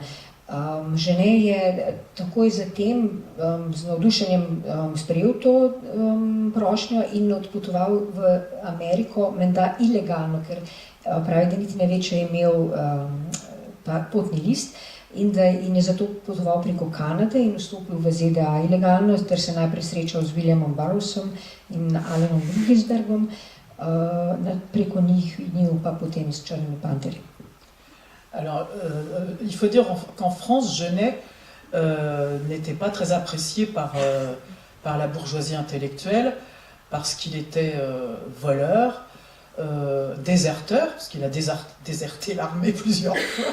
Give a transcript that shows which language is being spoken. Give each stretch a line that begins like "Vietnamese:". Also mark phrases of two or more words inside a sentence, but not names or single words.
Slovenian: Žene je takoj zatem z navdušenjem sprejel to prošnjo in odpotoval v Ameriko, menda ilegalno, ker pravi, da niti ne ve, če je imel potni list, in je zato potoval preko Kanade in vstopil v ZDA ilegalno, ter se najprej srečal z Williamom Burroughsom in Allenom Ginsbergom, preko njih pa potem s Črnimi panterji.
French: Alors, il faut dire qu'en France, Genet n'était pas très apprécié par la bourgeoisie intellectuelle, parce qu'il était voleur, déserteur, parce qu'il a déserté l'armée plusieurs fois.